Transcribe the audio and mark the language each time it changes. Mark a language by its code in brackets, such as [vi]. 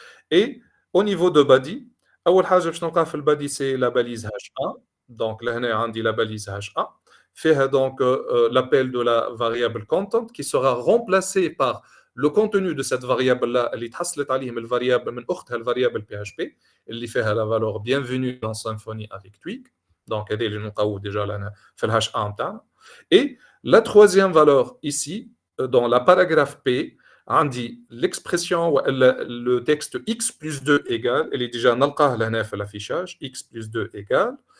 [fr] Et au niveau de body, [ar] أول حاجة باش نلقاها في البادي [fr] c'est la balise HA. Donc là هنا عندي la balise HA. فيها donc l'appel de la variable content qui sera remplacé par le contenu de cette variable là [ar] اللي تحصلت عليهم الفاريابل من اختها الفاريابل PHP [fr] اللي فيها la valeur bienvenue dans Symfony avec Twig. [ar] Donc هذه اللي نلقاو [fr] déjà [ar] لنا في الHA نتاعنا. [fr] Et la troisième valeur ici dans la paragraphe P, on dit l'expression, le texte x plus 2 égale, elle est déjà [ar] نلقاه لهنا في [fr] l'affichage, x plus 2 égale.